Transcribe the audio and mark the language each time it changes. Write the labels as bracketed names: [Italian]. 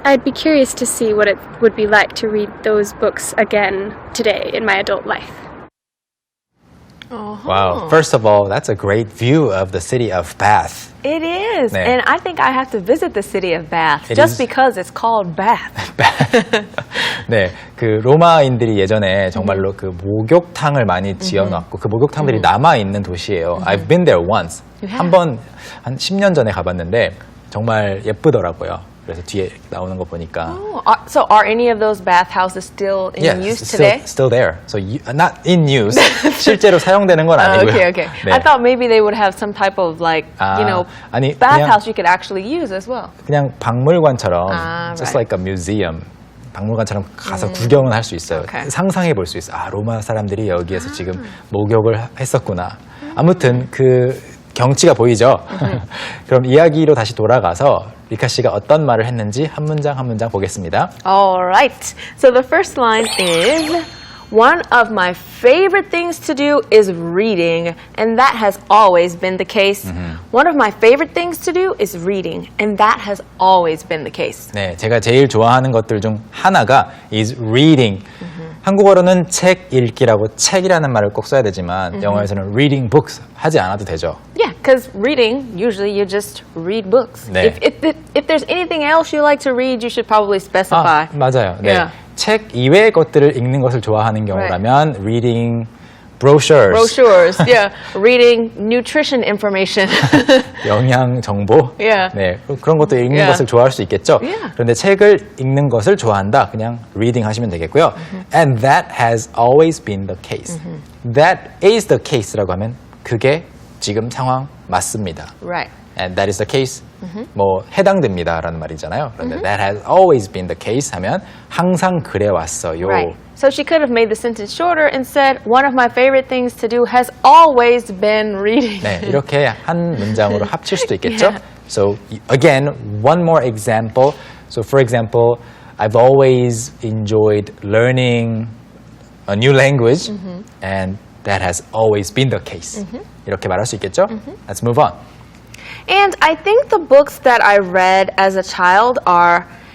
[English] I'd be curious to see what it would be like to read those books again today in my adult life. Wow. First of all, that's a great view of the city of Bath. It is. [Korean] 네. [English] And I think I have to visit the city of Bath It just is. because it's called Bath. [Korean] 네, 그 로마인들이 예전에 정말로 그 목욕탕을 많이 지어놨고 그 목욕탕들이 남아 있는 도시예요. [English] I've been there once. You have? [Korean] 한 10년 전에 가봤는데 정말 예쁘더라고요. 그래서 뒤에 나오는 거 보니까. [English] So are any of those bathhouses still in Yes, use today? still there. So not in use. [Korean] 실제로 사용되는 건 아니고요. [English] Okay. [Korean] 네. [English] I thought maybe they would have some type of [Korean] 아니, [English] bathhouse you could actually use as well. [Korean] 그냥 박물관처럼 just [English] right. like a museum. [Korean] 박물관처럼 가서 구경은 할 수 있어요. [English] Okay. [Korean] 상상해 볼 수 있어요. 아, 로마 사람들이 여기에서 지금 목욕을 했었구나. 아무튼 그 경치가 보이죠? 그럼 이야기로 다시 돌아가서 리카 씨가 어떤 말을 했는지 한 문장 한 문장 보겠습니다. [English] All right. So the first line is, one of my favorite things to do is reading, and that has always been the case. One of my favorite things to do is reading, and that has always been the case. [Korean] 네, 제가 제일 좋아하는 것들 중 하나가 [English] is reading. [Korean] 한국어로는 책 읽기라고 책이라는 말을 꼭 써야 되지만 영어에서는 [English] reading books [Korean] 하지 않아도 되죠. [English] Yeah, because reading, usually you just read books. [Korean] 네. [English] If there's anything else you like to read, you should probably specify. [Korean] 맞아요. 네. [English] Yeah. [Korean] 책 이외의 것들을 읽는 것을 좋아하는 경우라면 [English] reading brochures, Brochures, yeah. Reading nutrition information. [Korean] 영양 정보, [English] Yeah. [Korean] 네, 그런 것도 읽는 [English] Yeah. [Korean] 것을 좋아할 수 있겠죠. [English] Yeah. [Korean] 그런데 책을 읽는 것을 좋아한다, 그냥 reading 하시면 되겠고요. [English] And that has always been the case. That is the case [Korean] 라고 하면 그게 지금 상황 맞습니다. [English] Right. And that is the case. [Korean] 뭐 해당됩니다라는 말이잖아요. 그런데 [English] that has always been the case [Korean] 하면 항상 그래 왔어요. [English] Right. So she could have made the sentence shorter and said, one of my favorite things to do has always been reading. [Korean] 네, 이렇게 한 문장으로 합칠 수도 있겠죠. [English] Yeah. So again, one more example. So for example, I've always enjoyed learning a new language, and that has always been the case. [Korean] 이렇게 말할 수 있겠죠? [English] Let's move on. And I think the books that I read as a child are,